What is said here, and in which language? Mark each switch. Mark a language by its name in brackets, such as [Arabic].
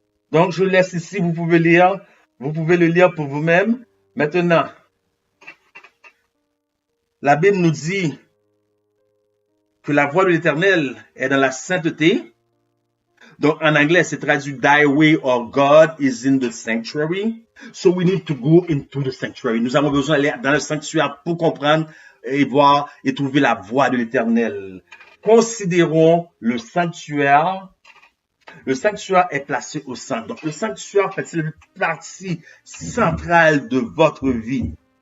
[French] Donc, je laisse ici. Vous pouvez lire. Vous pouvez le lire pour vous-même. Maintenant, la Bible nous dit que la voie de l'Éternel est dans la sainteté. Donc, en anglais, c'est traduit [English] Thy way or God is in the sanctuary. So we need to go into the sanctuary. [French] Nous avons besoin d'aller dans le sanctuaire pour comprendre et voir et trouver la voie de l'Éternel. Considérons le sanctuaire. Le sanctuaire est placé au centre. Donc, le sanctuaire fait partie centrale de votre vie.